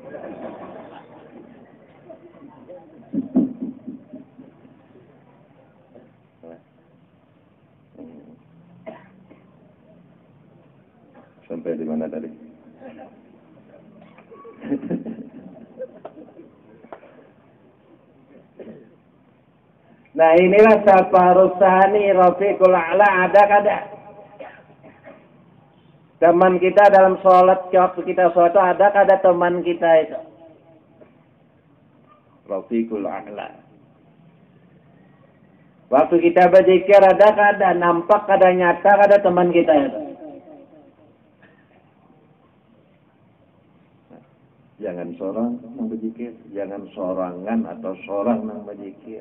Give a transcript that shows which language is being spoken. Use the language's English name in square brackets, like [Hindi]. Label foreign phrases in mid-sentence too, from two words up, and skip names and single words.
[Indonesian] Sampai di mana tadi? [Banjar] Nah inilah [Arabic] Safarusani Rafiqul A'la [Banjar] ada kada? Teman kita dalam sholat, waktu kita sholat itu ada kada teman kita itu? [Arabic] Rafiqul A'la. [Banjar] Waktu kita berzikir ada kada? Nampak kada nyata kada teman kita itu? Jangan seorang yang berzikir, jangan sorangan atau seorang yang berzikir.